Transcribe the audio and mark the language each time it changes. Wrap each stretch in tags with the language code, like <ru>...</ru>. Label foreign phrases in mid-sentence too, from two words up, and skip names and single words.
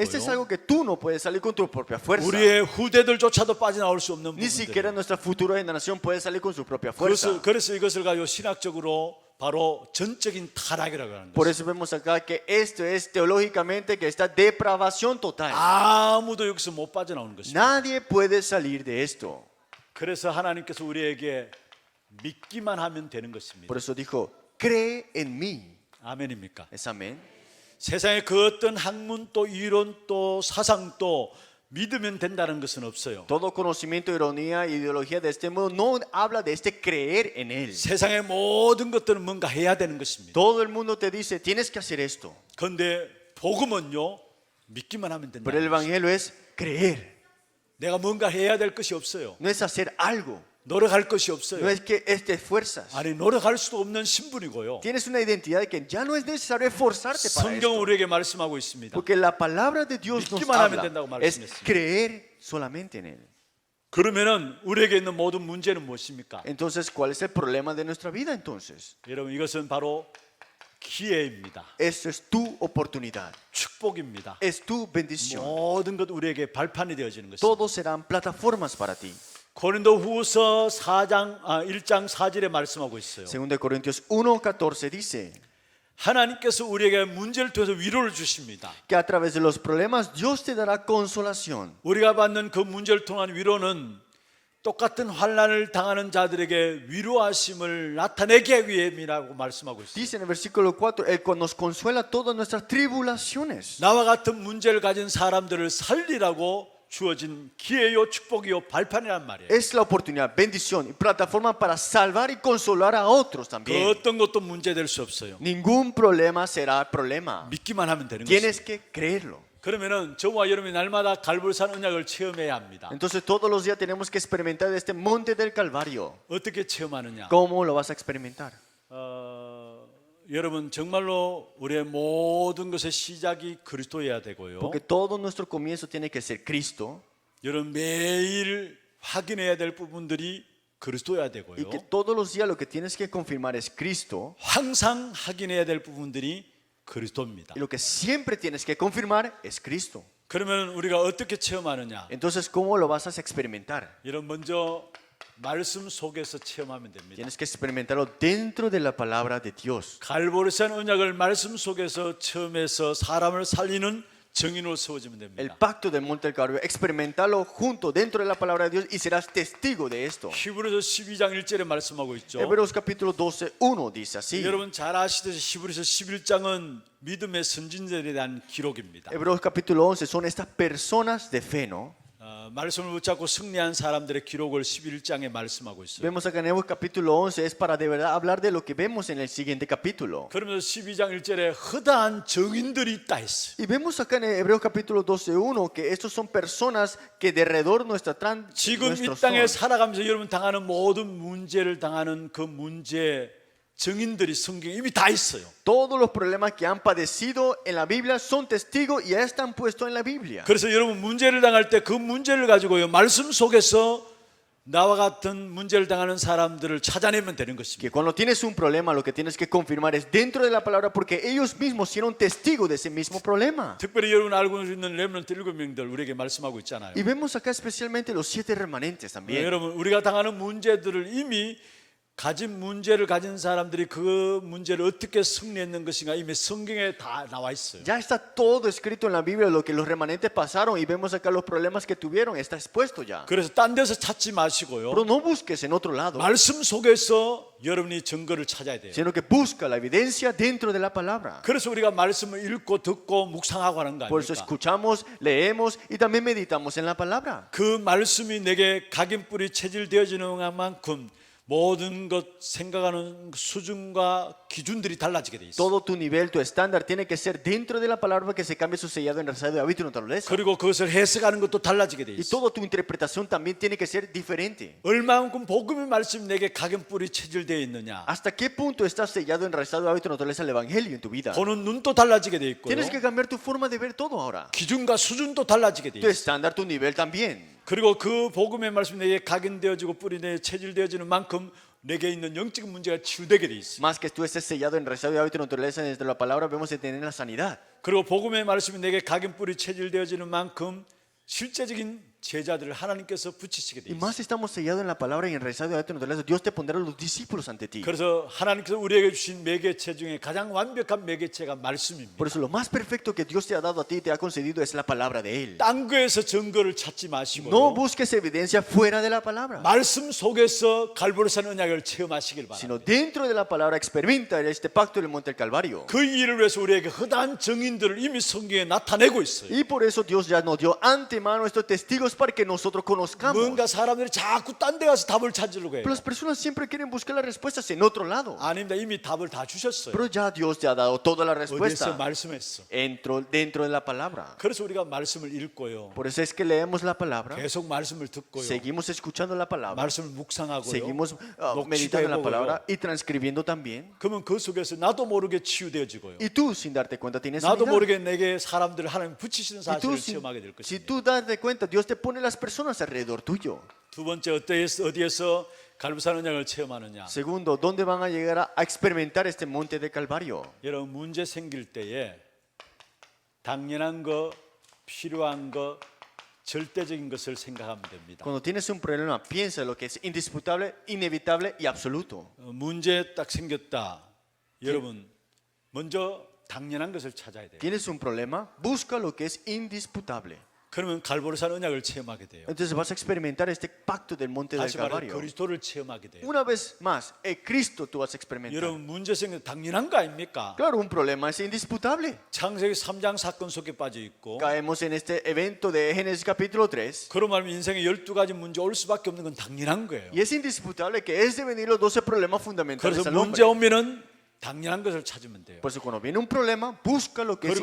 <es>Este es algo que tú no puedes salir con tu propia fuerza.</es> <ko>우리의 후대들조차도 빠져나올 수 없는</ko> <es>Ni siquiera</es> <ko>부분들.</ko> <es>nuestra futura generación puede salir con su propia fuerza.</es> <ko>그래서 이것을 가지고 신학적으로 바로 전적인 타락이라고 하는</ko> <es>Por</es> <ko>거예요.</ko> <es>eso vemos acá que esto es teológicamente que esta depravación total.</es> <ko>아무도 여기서 못 빠져나오는 것입니다.</ko> <es>Nadie puede salir de esto.</es> <ko>그래서 하나님께서 우리에게 믿기만 하면 되는 것입니다.</ko> <es>Por eso dijo, cree en mí.</es> <ko>아멘입니까?</ko> <es>¿Es amén?</es> <ko>세상에 그 어떤 학문 또 이론 또 사상 또 믿으면 된다는 것은 없어요.</ko> <es>Todo conocimiento, ironía, ideología de este mundo no habla de este creer en él.</es> <ko>세상의 모든 것들은 뭔가 해야 되는 것입니다.</ko> <es>Todo el mundo te dice, tienes que hacer esto.</es> <ko>그런데 복음은요 믿기만 하면 된다.</ko> <es>Pero el evangelio es creer.</es> <ko>내가 뭔가 해야 될 것이 없어요.</ko> <es>No es hacer algo.</es> <ko>노력할 것이 없어요.</ko> <es>No es que te esfuerzas.</es> <ko>아니 노력할 수도 없는 신분이고요.</ko> <es>Tienes una identidad de que ya no es necesario esforzarte para</es> <ko>성경은</ko> <es>esto.</es> <ko>우리에게 말씀하고 있습니다.</ko> <es>Porque la palabra de Dios nos</es> <ko>믿기만 하면</ko> <es>habla.</es> <ko>된다고</ko> <es>Es</es> <ko>말씀했습니다.</ko> <es>creer solamente en él.</es> <ko>그러면은 우리에게 있는 모든 문제는 무엇입니까?</ko> <es>Entonces, ¿cuál es el problema de nuestra vida entonces?</es> <ko>여러분 이것은 바로 기회입니다.</ko> <es>Esto es tu oportunidad.</es> <ko>축복입니다.</ko> <es>Es tu bendición.</es> <ko>모든 것 우리에게 발판이 되어지는 것입니다.</ko> <es>Todos serán plataformas para ti.</es> <ko>고린도후서 1장 4절에 말씀하고 있어요.</ko> <es>2 Corintios 1:14 dice</es> <ko>하나님께서 우리에게 문제를 통해서 위로를 주십니다.</ko> <es>que a través de los problemas Dios te dará consolación.</es> <ko>우리가 받는 그 문제를 통한 위로는 똑같은 환난을 당하는 자들에게 위로하심을 나타내기 위함이라고 말씀하고 있어요.</ko> <es>Dice en el versículo 4, el cual nos consuela todas nuestras tribulaciones.</es> <ko>나와 같은 문제를 가진 사람들을 살리라고 주어진 기회요 축복이요 발판이란 말이에요.</ko> <es>Es la oportunidad, bendición y plataforma para salvar y consolar a otros</es> <ko>그</ko> <es>también.</es> <ko>어떤 것도 문제될 수 없어요.</ko> <es>Ningún problema será problema.</es> <ko>믿기만 하면 되는</ko> <es>Tienes</es> <ko>것입니다.</ko> <es>que creerlo.</es> <ko>그러면은 저와 여러분이 날마다 갈보리산 언약을 체험해야 합니다.</ko> <es>Entonces todos los días tenemos que experimentar este monte del Calvario.</es> <ko>어떻게 체험하느냐?</ko> <es>¿Cómo lo vas a experimentar?</es> <ko>여러분 정말로 우리의 모든 것의 시작이 그리스도여야 되고요.</ko> <es>Porque todo nuestro comienzo tiene que ser Cristo</es> <ko>여러분 매일 확인해야 될 부분들이 그리스도여야</ko> <es>y</es> <ko>되고요.</ko> <es>que todos los días lo que tienes que confirmar es Cristo</es> <ko>항상 확인해야 될 부분들이 그리스도입니다.</ko> <es>y lo que siempre tienes que confirmar es Cristo.</es> <ko>그러면 우리가 어떻게 체험하느냐?</ko> <es>Entonces, ¿cómo lo vas a experimentar?</es> <ko>여러분 먼저 말씀 속에서 체험하면 됩니다.</ko> <es>Tienes que experimentarlo dentro de la palabra de Dios.</es> <ko>갈보리산 언약을 말씀 속에서 체험해서 사람을 살리는 증인으로 세워지면</ko> <es>El</es> <ko>됩니다.</ko> <es>pacto del monte del Calvario, experimentarlo junto dentro de la palabra de Dios y serás testigo de esto.</es> <ko>히브리서 12장 1절에 말씀하고 있죠.</ko> <es>Hebreos capítulo 12, 1 dice así.</es> <ko>여러분 잘 아시듯이 히브리서 11장은 믿음의 선진들에 대한 기록입니다.</ko> <es>Hebreos capítulo 11 son estas personas de fe, ¿no?</es> <ko>말씀을 붙잡고 승리한 사람들의 기록을 11장에 말씀하고 있어요.</ko> <es>Vemos acá en Hebreos capítulo 11, es para de verdad hablar de lo que vemos en el siguiente capítulo.</es> <ko>그러면서 12장 1절에 허다한 정인들이 있다 했어요.</ko> <es>Y vemos acá en Hebreos capítulo 12:1 que estos son personas que de alrededor</es> <ko>지금 이</ko> <es>nuestros</es> <ko>땅에</ko> <es>son.</es> <ko>살아가면서 여러분 당하는 모든 문제를 당하는 그 문제 정인들이 성경에 이미 다 있어요.</ko> <es>Todos los problemas que han padecido en la Biblia son testigos y ya están puestos en la Biblia.</es> <ko>그래서 여러분 문제를 당할 때 그 문제를 가지고요 말씀 속에서 나와 같은 문제를 당하는 사람들을 찾아내면 되는 것입니다.</ko> <es>Que cuando tienes un problema, lo que tienes que confirmar es dentro de la palabra, porque ellos mismos fueron testigos de ese mismo problema.</es> <ko>특별히 여러분 알고 있는 렘넌트 7명들 우리에게 말씀하고 있잖아요.</ko> <es>Y vemos acá especialmente los 7 remanentes también.</es> <ko>여러분 우리가 당하는 문제들을 이미 가진 문제를 가진 사람들이 그 문제를 어떻게 승리했는 것인가 이미 성경에 다 나와 있어요.</ko> <es>Ya está todo escrito en la Biblia, lo que los remanentes pasaron, y vemos acá los problemas que tuvieron, está expuesto ya.</es> <ko>그래서 딴 데서 찾지 마시고요.</ko> <es>Pero no busques en otro lado,</es> <ko>말씀 속에서 여러분이 증거를 찾아야 돼요.</ko> <es>sino que busca la evidencia dentro de la palabra.</es> <ko>그래서 우리가 말씀을 읽고 듣고 묵상하고 하는 거</ko> <es>Por eso</es> <ko>아닙니까?</ko> <es>escuchamos, leemos y también meditamos en la palabra.</es> <ko>그 말씀이 내게 각인뿌리 체질되어지는 만큼 모든 것 생각하는 수준과 기준들이 달라지게 돼 있어요.</ko> <es>Todo tu nivel, tu estándar tiene que ser dentro de la palabra para que se cambie su sellado, enraizado de hábito y naturaleza.</es> <ko>그리고 그것을 해석하는 것도 달라지게 돼</ko> <es>Y</es> <ko>있어요.</ko> <es>toda tu interpretación también tiene que ser diferente.</es> <ko>얼마만큼 복음의 말씀이 내게 각인뿌리 체질되어 있느냐.</ko> <es>¿Hasta qué punto estás sellado, enraizado de hábito y naturaleza el evangelio en tu vida?</es> <ko>보는 눈도 달라지게 돼 있고요.</ko> <es>Tienes que cambiar tu forma de ver todo ahora.</es> <ko>기준과 수준도 달라지게 돼</ko> <es>Tu</es> <ko>있어요.</ko> <es>estándar, tu nivel también.</es> <ko>그리고 그 복음의 말씀이 내게 각인되어지고 뿌리 내에 체질되어지는 만큼 내게 있는 영적인 문제가 치유되게 돼 있어요.</ko> <es>Más que tú estés sellado, enraizado de hábito y naturaleza desde la palabra, vemos de tener la sanidad.</es> <ko>그리고 복음의 말씀이 내게 각인 뿌리 체질되어지는 만큼 실제적인 제자들을 하나님께서 붙이시게 돼</ko> <es>Y</es> <ko>있어요.</ko> <es>más estamos sellados en la palabra y enraizados de hábito y naturaleza, Dios te pondrá los discípulos ante ti.</es> <ko>그래서 하나님께서 우리에게 주신 매개체 중에 가장 완벽한 매개체가 말씀입니다.</ko> <es>Por eso lo más perfecto que Dios te ha dado a ti y te ha concedido es la palabra de Él.</es> <ko>딴 거에서 증거를 찾지</ko> <es>No</es> <ko>마시고</ko> <es>busques evidencia fuera de la palabra,</es> <ko>말씀 속에서 갈보리산 언약을 체험하시길</ko> <es>sino</es> <ko>바랍니다.</ko> <es>dentro de la palabra experimenta este pacto del monte del Calvario.</es> <ko>그 일을 위해서 우리에게 허다한 증인들을 이미 성경에 나타내고 있어요.</ko> <es>Y por eso Dios ya nos dio antemano estos testigos para que nosotros conozcamos.</es> <ko>뭔가 사람들이 자꾸 딴 데 가서 답을 찾으려고 해요.</ko> <es>Pero las personas siempre quieren buscar las respuestas en otro lado.</es> <ko>아닙니다. 이미 답을 다 주셨어요.</ko> <es>Pero ya Dios te ha dado toda la</es> <ko>어디에서</ko> <es>respuesta</es> <ko>말씀했어.</ko> <es>dentro de la palabra.</es> <ko>그래서 우리가 말씀을 읽고요.</ko> <es>Por eso es que leemos la palabra,</es> <ko>계속 말씀을 듣고요.</ko> <es>seguimos escuchando la palabra,</es> <ko>말씀을 묵상하고요.</ko> <es>seguimos</es> <ko>녹취도</ko> <es>meditando en la</es> <ko>해보고요.</ko> <es>palabra y transcribiendo también.</es> <ko>그러면 그 속에서 나도 모르게 치유되어지고요.</ko> <es>Y tú, sin darte cuenta, tienes</es> <ko>나도</ko> <es>sanidad.</es> <ko>모르게 내게 사람들을 하나님 붙이시는</ko> <es>Y tú,</es> <ko>사실을 체험하게 될</ko> <es>si</es> <ko>것입니다.</ko> <es>tú darte cuenta, Dios te pone las personas alrededor tuyo.</es> <ko>두 번째 어디에서 갈보산 언약을 체험하느냐.</ko> <es>Segundo, ¿dónde van a llegar a experimentar este monte de Calvario?</es> <ko>여러분 문제 생길 때에 당연한 거, 필요한 거, 절대적인 것을 생각하면 됩니다.</ko> <es>Cuando tienes un problema, piensa lo que es indisputable, inevitable y absoluto.</es> <ko>문제 딱 생겼다. 여러분 먼저 당연한 것을 찾아야 돼요.</ko> <es>Tienes un problema, busca lo que es indisputable.</es> <ko>그러면 갈보리산 언약을 체험하게 돼요.</ko> <es>Entonces vas a experimentar este pacto del monte del</es> <ko>다시 말해</ko> <es>Calvario.</es> <ko>그리스도를 체험하게 돼요.</ko> <es>Una vez más, el Cristo tú vas a experimentar.</es> <ko>여러분 문제 생겨 당연한 거 아닙니까?</ko> <es>Claro, un problema es indisputable.</es> <ko>창세기 3장 사건 속에 빠져 있고</ko> <es>Caemos en este evento de Génesis capítulo 3.</es> <ko>그런 말하면 인생에 12가지 문제 올 수밖에 없는 건 당연한 거예요.</ko> <es>Y es indisputable que es de venir los 12 problemas fundamentales</es> <ko>그래서</ko> <es>al</es> <ko>문제</ko> <es>hombre.</es> <ko>오면은 당연한 것을 찾으면 돼요.</ko> <es>Por eso cuando viene un problema, busca lo que es</es>